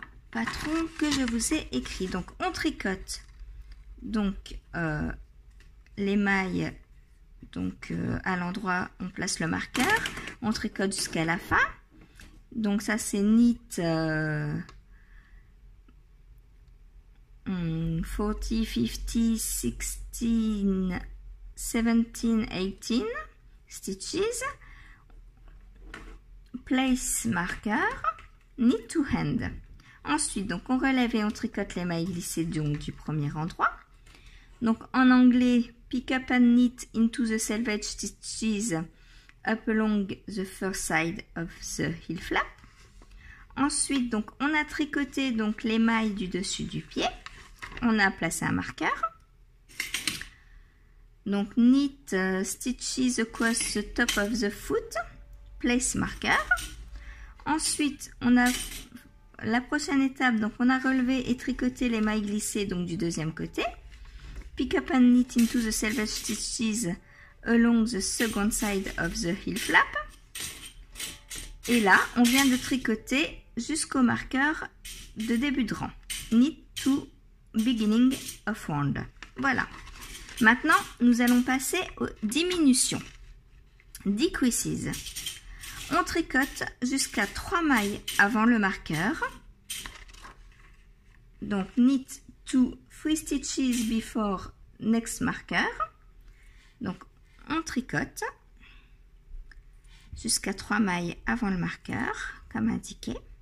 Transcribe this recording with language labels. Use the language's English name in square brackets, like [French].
[French] patron que je vous ai écrit. Donc on tricote donc les mailles, donc à l'endroit où on place le marqueur, on tricote jusqu'à la fin. Donc ça c'est [English] knit 40, 50, 16, 17, 18 stitches. Place marker, knit to hand. [French] Ensuite, donc on relève et on tricote les mailles glissées donc, du premier endroit. Donc en anglais, [English] pick up and knit into the selvage stitches up along the first side of the heel flap. [French] Ensuite, donc on a tricoté donc les mailles du dessus du pied. On a placé un marqueur. [English] Donc knit stitches across the top of the foot. Place marker. [French] Ensuite, on a la prochaine étape, donc on a relevé et tricoté les mailles glissées donc du deuxième côté. [English] Pick up and knit into the selvage stitches along the second side of the heel flap. [French] Et là, on vient de tricoter jusqu'au marqueur de début de rang. [English] Knit to beginning of round. [French] Voilà. Maintenant, nous allons passer aux diminutions. Decreases. On tricote jusqu'à 3 mailles avant le marqueur. [English] Donc, knit to 3 stitches before next marker. [French] Donc, on tricote jusqu'à 3 mailles avant le marqueur, comme indiqué.